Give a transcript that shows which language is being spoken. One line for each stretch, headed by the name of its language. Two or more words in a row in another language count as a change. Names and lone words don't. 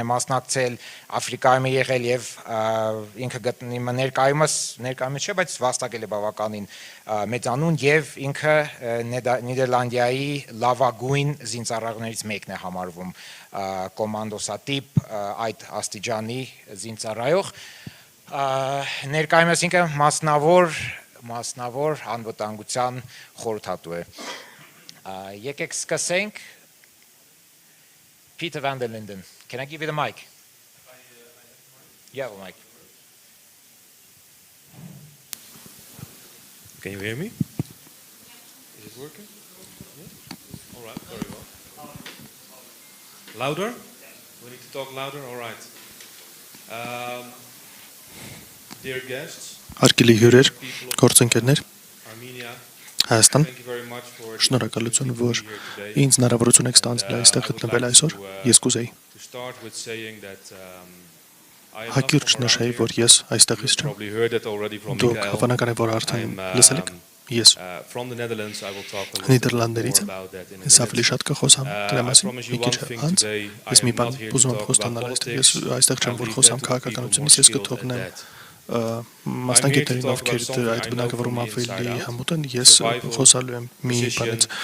Armenian: մասնակցել, Աֆրիկայում է եղել եւ ինքը գտնի ներկայումս չէ, բայց վաստակել է բավականին մեծանուն եւ ինքը Նիդերլանդիայի լավագույն զինծառայողներից մեկն է համարվում, կոմանդոսատիպ այդ աստիճանի զինծառայող, ներկայումս ինքը մասնավոր անվտանգության խորհրդատու է։ Եկեք սկսենք Peter van der Linden.
English: Can I give you the mic? You have a mic. Can you hear me? Is it working? Yeah? All right, very well. Louder? We need to talk louder? All right. Dear guests,
Armenian: Արկելի հյուրեր, գործընկերներ, Հայաստան, շնորհակալություն, որ ինձ հնարավորություն եք ստանձնել այստեղ գտնվել այսօր, ես կուզեի հակիրճ նշեի, որ ես այստեղից չեմ, դուք հավանական է, որ արդեն լսել եք, ես Նիդերլանդներից եմ, ես ավելի շատ կխոսամ դրա մասին, մի քիչ անց, ես մի բան ուզում եմ խոստանալ այստեղ, ես այստեղ չեմ, որ խոսամ քաղաքականությունից, ես կթողնեմ մասնագետներին, ովքեր այդ բնագավառում ավելի հմուտ են, ես խոսալու եմ մի բանից,